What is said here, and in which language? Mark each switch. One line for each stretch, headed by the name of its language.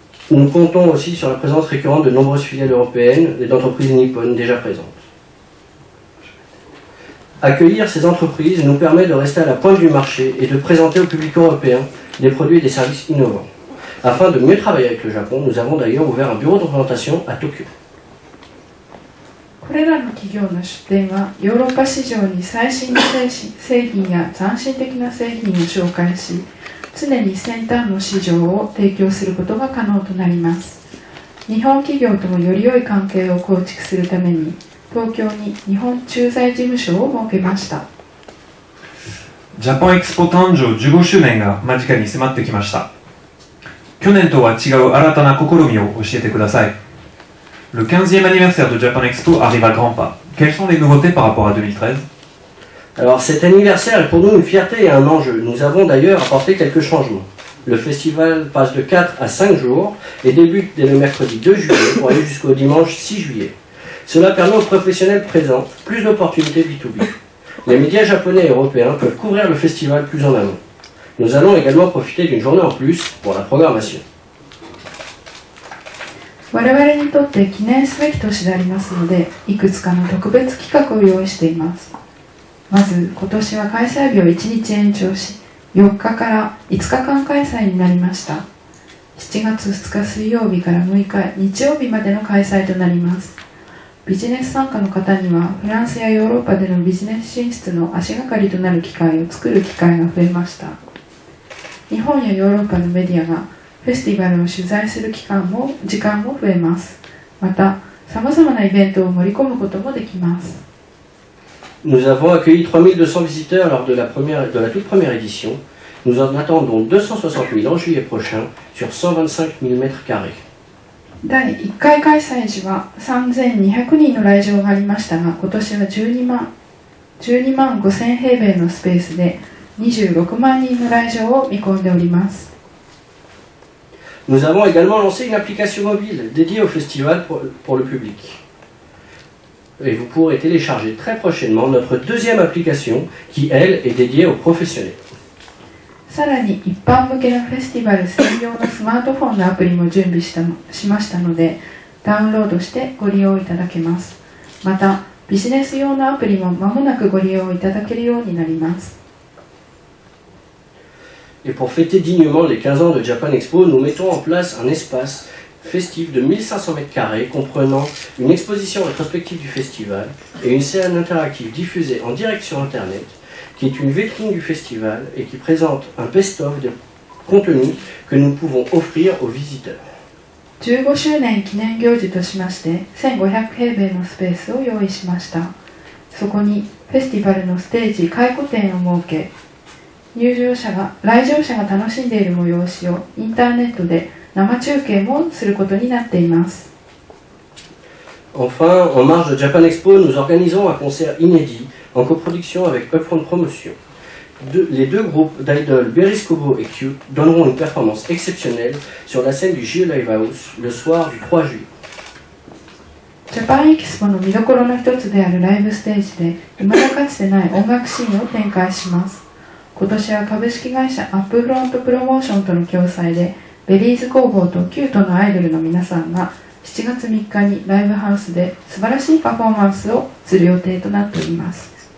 French: Nous comptons aussi sur la présence récurrente de nombreuses filiales européennes et d'entreprises nippones déjà présentes. Accueillir ces entreprises nous permet de rester à la pointe du marché et de présenter au public européen des produits et des services innovants. Afin de mieux travailler avec le Japon, nous avons d'ailleurs ouvert un bureau de représentation à Tokyo.
Japanese: これらの企業の出展はヨーロッパ市場に最新の製品や斬新的な製品を紹介し、常に先端の市場を提供することが可能となります。日本企業ともより良い関係を構築するために、東京に日本駐在事務所を設けました。ジャパンエクスポ誕生15周年が間近に迫ってきました。去年とは違う新たな試みを教えてください。
French: Le 15e anniversaire de Japan Expo arrive à grands pas. Quelles sont les nouveautés par rapport à 2013? Alors cet anniversaire est pour nous une fierté et un enjeu. Nous avons d'ailleurs apporté quelques changements. Le festival passe de 4 à 5 jours et débute dès le mercredi 2 juillet pour aller jusqu'au dimanche 6 juillet. Cela permet aux professionnels présents plus d'opportunités B2B. Les médias japonais et européens peuvent couvrir le festival plus en amont. Nous allons également profiter d'une journée en plus pour la programmation.
Japanese: 我々にとって記念すべき年でありますので、いくつかの特別企画を用意しています。まず、今年は開催日を1日延長し、4日から5日間開催になりました。 7月2日水曜日から6日日曜日までの開催となります。ビジネス参加の方には、フランスやヨーロッパでのビジネス進出の足がかりとなる機会を作る機会が増えました。日本やヨーロッパのメディアがフェスティバルを取材する時間も増えます。また、さまざまなイベントを盛り込むこともできます。
French: Nous avons accueilli 3200 visiteurs lors de la toute première édition. Nous en attendons 260 000 en juillet prochain sur 125 000 mètres carrés.
Japanese: 第1回開催時は3200人の来場がありましたが、今年は12万5000平米のスペースで26万人の来場を見込んでおります。
French: Nous avons également lancé une application mobile dédiée au festival pour le public. Et vous pourrez télécharger très prochainement notre deuxième application qui, elle, est dédiée aux professionnels.
Japanese: さらに一般向けのフェスティバル専用のスマートフォンのアプリも準備しましたので、ダウンロードしてご利用いただけます。また、ビジネス用のアプリも間もなくご利用いただけるようになります。
French: Et pour fêter dignement les 15 ans de Japan Expo, nous mettons en place un espace festif de 1500 m² comprenant une exposition rétrospective du festival et une scène interactive diffusée en direct sur Internet qui est une vitrine du festival et qui présente un best-of de contenu que nous pouvons offrir aux visiteurs.
Japanese: 15周年記念行事としまして1500平米のスペースを用意しました。そこにフェスティバルのステージ回顧展を設け、来場者が楽しんでいる催しをインターネットで生中継もすることになっています。
French: Enfin, en marge de Japan Expo, nous organisons un concert inédit en coproduction avec Upfront Promotion. Les deux groupes d'idoles Beriscobo et Cute donneront une performance exceptionnelle sur la scène du JE Live House le soir du 3 juillet.
Japanese: ジャパンエキスポの見どころの一つであるライブステージで未だかつてない音楽シーンを展開します。今年は株式会社アップフロントプロモーションとの共催でベリーズ工房とキュートのアイドルの皆さんが7月3日にライブハウスで素晴らしいパフォーマンスをする予定となっております。